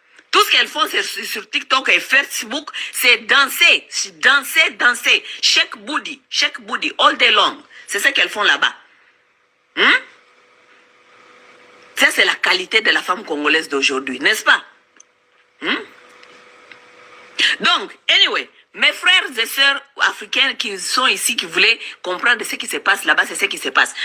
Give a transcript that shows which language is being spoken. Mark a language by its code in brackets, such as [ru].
[fr] Tout ce qu'elles font sur TikTok et Facebook, c'est danser, danser. [en] Shake booty, all day long. [fr] C'est ça qu'elles font là-bas. Ça, c'est la qualité de la femme congolaise d'aujourd'hui, n'est-ce pas? Donc, anyway, mes frères et sœurs africains qui sont ici, qui voulaient comprendre ce qui se passe là-bas, c'est ce qui se passe.